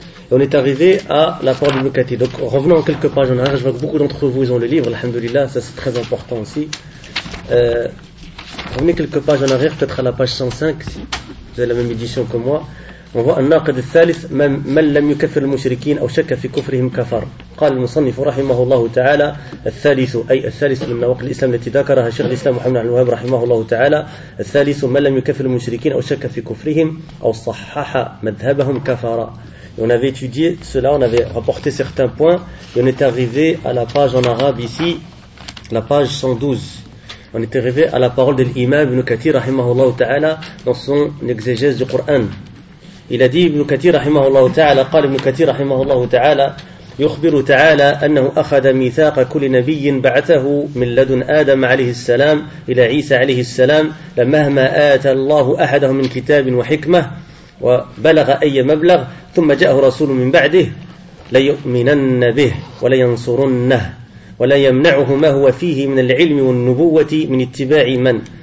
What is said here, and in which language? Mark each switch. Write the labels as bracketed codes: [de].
[fr] Et on est arrivé à la porte du Mukati. Donc revenons quelques pages en arrière, je vois que beaucoup d'entre vous ont le livre, alhamdoulilah, ça c'est très important aussi. Revenez quelques pages en arrière, peut-être à la page 105, si vous avez la même édition que moi. On voit [ar] al-naqid al-thalith man lam yukaffir al-mushrikin aw shakka fi kufrihim kafar. قال المصنف رحمه الله تعالى الثالث أي الثالث من نواقض الإسلام التي ذكرها شيخ الإسلام محمد بن الوهاب رحمه الله تعالى الثالث من لم يكفر المشركين أو شك في كفرهم أو صحح مذهبهم كفرا. [fr] Et on avait étudié cela, on avait rapporté certains points et on est arrivé à la page en arabe ici, la page 112. On est arrivé à la parole de l'imam Ibn Kathir [ar] رحمه الله تعالى [fr] dans son exégèse du Coran. Il a dit [ar] Ibn Kathir رحمه الله تعالى قال Ibn Kathir رحمه الله تعالى يخبر تعالى أنه أخذ ميثاق كل نبي بعثه من لدن آدم عليه السلام إلى عيسى عليه السلام لمهما آتى الله أحده من كتاب وحكمة وبلغ أي مبلغ ثم جاءه رسول من بعده ليؤمنن به ولينصرنه وليمنعه ما هو فيه من العلم والنبوة من اتباع من